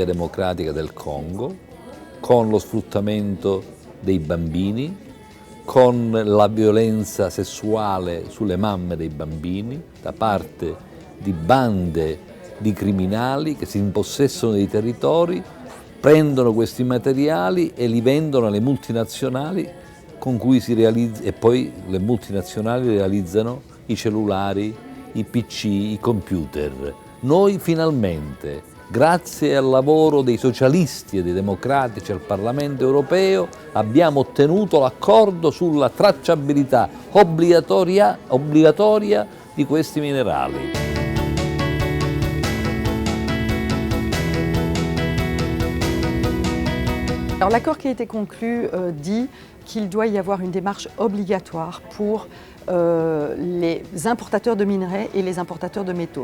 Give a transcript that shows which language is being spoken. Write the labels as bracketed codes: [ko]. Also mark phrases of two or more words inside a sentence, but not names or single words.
[it] Democratica del Congo, con lo sfruttamento dei bambini, con la violenza sessuale sulle mamme dei bambini da parte di bande di criminali che si impossessano dei territori, prendono questi materiali e li vendono alle multinazionali con cui e poi le multinazionali realizzano i cellulari, i PC, i computer. Noi finalmente, grazie al lavoro dei socialisti e dei democratici al Parlamento europeo, abbiamo ottenuto l'accordo sulla tracciabilità obbligatoria di questi minerali. [fr] Alors l'accord qui a été conclu dit qu'il doit y avoir une démarche obligatoire pour les importateurs de minerais et les importateurs de métaux.